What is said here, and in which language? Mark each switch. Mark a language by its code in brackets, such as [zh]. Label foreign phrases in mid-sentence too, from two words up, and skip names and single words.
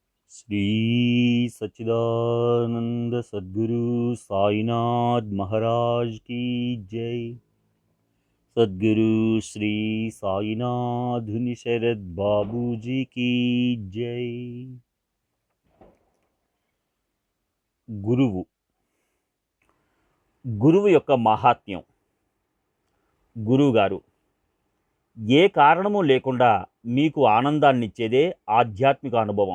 [hi] श्री सच्चिदानंद सद्गुरु साईनाथ महाराज की जय। सद्गुरु श्री साईनाथ शरद बाबू जी की जय। [te] గురువు గురువు యొక్క మహాత్మ్యం. గురువుగారు ఏ కారణము లేకుండా మీకు ఆనందాన్నిచ్చేదే ఆధ్యాత్మిక అనుభవం.